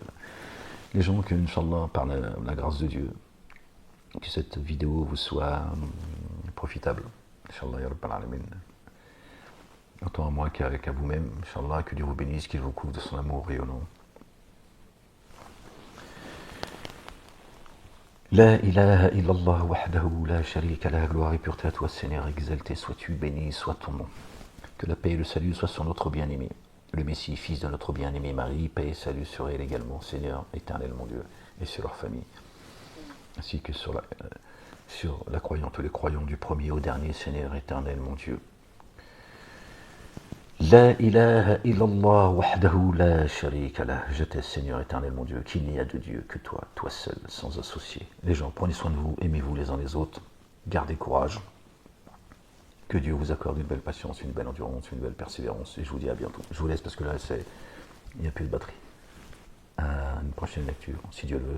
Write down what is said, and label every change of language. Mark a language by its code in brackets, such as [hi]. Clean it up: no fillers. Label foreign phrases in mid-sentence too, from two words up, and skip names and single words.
[fr] Les gens, que, [ar] إن شاء الله, [fr] par la grâce de Dieu, que cette vidéo vous soit profitable. [ar] إن شاء الله, يا رب العالمين. [fr] Autant à moi qu'à vous-même. [ar] إن شاء الله, [fr] que Dieu vous bénisse, qu'il vous couvre de son amour rayonnant. [ar] لا إله إلا الله وحده لا شريك لا, [fr] gloire et pureté à toi Seigneur, exalté sois-tu, béni soit ton nom. Que la paix et le salut soient sur notre bien-aimé, le Messie, fils de notre bien-aimé Marie, paix et salut sur elle également, Seigneur, éternel mon Dieu, et sur leur famille, ainsi que sur la croyante ou les croyants du premier au dernier, Seigneur, éternel mon Dieu. [ar] لا إله إلا الله وحده لا شريك لا. [fr] Je t'aime, Seigneur éternel mon Dieu, qu'il n'y a de Dieu que toi, toi seul, sans associé. Les gens, prenez soin de vous, aimez-vous les uns les autres, gardez courage. Que Dieu vous accorde une belle patience, une belle endurance, une belle persévérance. Et je vous dis à bientôt. Je vous laisse parce que là, il n'y a plus de batterie. À une prochaine lecture, si Dieu le veut.